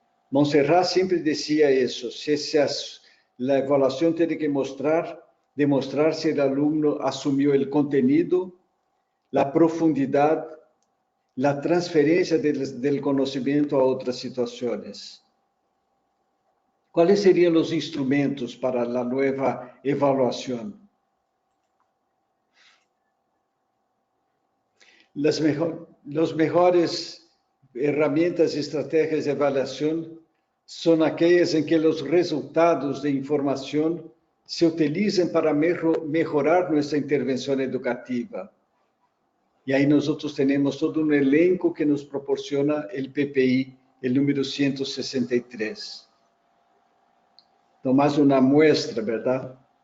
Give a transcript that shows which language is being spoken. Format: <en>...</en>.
<pt>Montserrat sempre dizia isso, a avaliação tem que demonstrar se o aluno assumiu o conteúdo, a profundidade, a transferência do conhecimento a outras situações.</pt> <es>¿Cuáles serían los instrumentos para la nueva evaluación? Las mejores herramientas y estrategias de evaluación son aquellas en que los resultados de información se utilizan para mejorar nuestra intervención educativa. Y ahí nosotros tenemos todo un elenco que nos proporciona el PPI, el número 163. Tomás</es> <pt>uma</pt> <es>muestra, ¿verdad?</es>